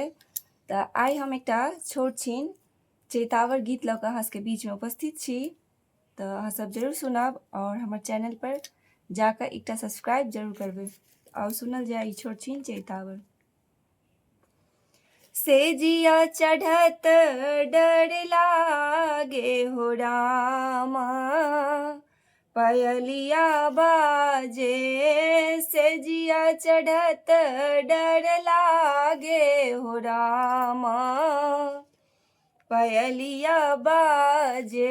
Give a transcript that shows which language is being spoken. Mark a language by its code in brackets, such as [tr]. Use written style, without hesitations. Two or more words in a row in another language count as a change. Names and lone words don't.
[mai] तऽ आइ हम एकटा छोट छीन चैतावर गीत लऽ कऽ अहाँ सबके बीचमे उपस्थित छी। तऽ अहाँ सब जरूर सुनब और हमर चैनल पर जाकऽ एकटा सब्सक्राइब जरूर करबै। और सुनल जाय ई छोट छीन चैतावर। से जिया चढ़त डर लागे हो रामा, पायलिया बाजे से जिया चढ़त डर लागे हो रामा, पायलिया बाजे।